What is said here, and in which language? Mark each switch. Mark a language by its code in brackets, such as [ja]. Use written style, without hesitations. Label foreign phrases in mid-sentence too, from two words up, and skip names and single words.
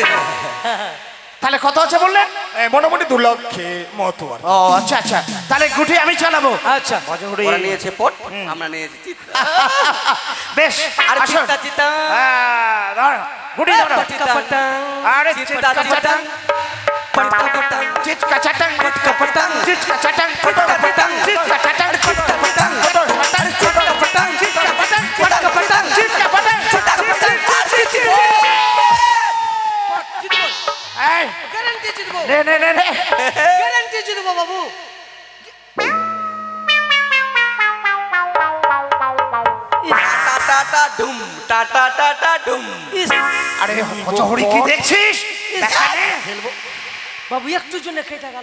[bn] ও করে। তাই? তাহলে কত আছে বললেন? মোটামুটি 2 লক্ষের মতো আর কি। ও আচ্ছা আচ্ছা, তাহলে গুটি আমি চালাবো। আচ্ছা ভজহরি ওরা নিয়েছে পট, আমরা নিয়েছি চিত। বেশ, আর আসুন। চিতা চিতা ধর, গুটি ধরো। চিতা আরে চিতা চিতা পট্টা পট্টা চিৎকা চাটাং, পট্টা পট্টা চিৎকা চাটাং, পট্টা পট্টা চিৎকা চাটাং, পট্টা পট্টা পট্টা পাটাং, পট্টা পট্টা চিৎকা পাটাং, পট্টা পট্টা চিৎকা পাটাং, পট্টা পট্টা এই, গ্যারান্টি জিতবো, নে নে নে নে। গ্যারান্টি জিতবো বাবু। টা টা টা ডুম টা টা টা টা ডুম। ইস, আরে ভজহরি কি দেখছিস? দেখা নে। বাবু একটু জন্য কেটে গেল।